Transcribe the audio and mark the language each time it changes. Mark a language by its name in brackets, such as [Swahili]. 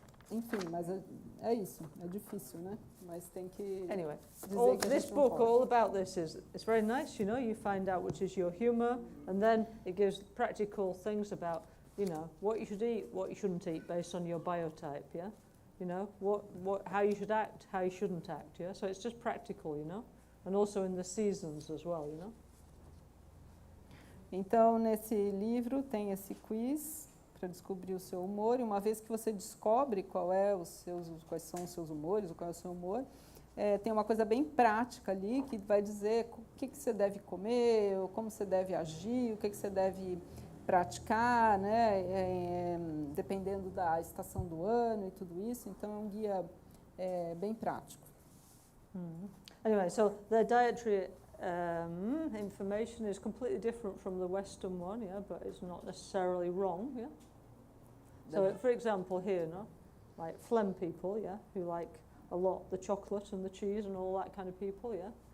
[Portuguese] Enfim, mas é isso, é difícil, né? Mas tem que [English] Anyway, [Portuguese] dizer que a [English] this [Portuguese] gente não [English] book, [Portuguese] pode. [English] all about this it's very nice, you know, you find out which is your humour, and then it gives practical things about, you know, what you should eat, what you shouldn't eat based on your biotype, yeah? You know, how you should act, how you shouldn't act, yeah? So it's just practical, you know? And also in the seasons as well, you know? [Portuguese] Então, nesse livro tem esse quiz para descobrir o seu humor, e uma vez que você descobre quais são os seus humores, ou qual é o seu humor, tem uma coisa bem prática ali, que vai dizer o que você deve comer, ou como você deve agir, o que você deve praticar, né, dependendo da estação do ano e tudo isso. Então, é um guia bem prático. [English] Anyway, so the dietary information is completely different from the Western one, yeah, but it's not necessarily wrong, yeah? So, for example, here, no, like phlegm people, yeah, who like a lot the chocolate and the cheese and all that kind of people, yeah.